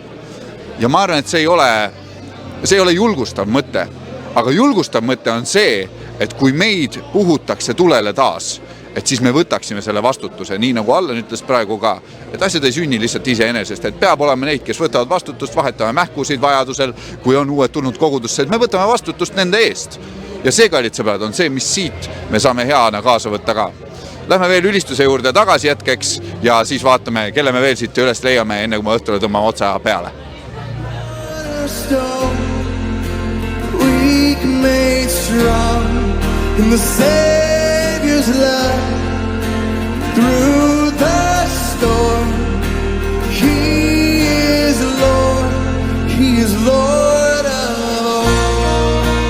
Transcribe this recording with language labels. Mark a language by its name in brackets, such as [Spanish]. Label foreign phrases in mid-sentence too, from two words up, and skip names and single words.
[Estonian] Ja ma arvan, et see ei ole julgustav mõte, aga julgustav mõte on see, et kui meid puhutakse tulele taas, et siis me võtaksime selle vastutuse, nii nagu Allan ütles praegu ka, et asjad ei sünni lihtsalt iseenesest, et peab olema neid, kes võtavad vastutust, vahetame mähkusid vajadusel, kui on uued tulnud kogudusse, et me võtame vastutust nende eest. Ja see, kallid sõbrad, on see, mis siit me saame heana kaasa võtta ka. Lähme veel ülistuse juurde tagasi hetkeks ja siis vaatame, kelle me veel siit üles leiame, enne kui me õhtule tõmbame otsa peale. [English] Weak made strong in the Savior's love through the storm. He is Lord of all.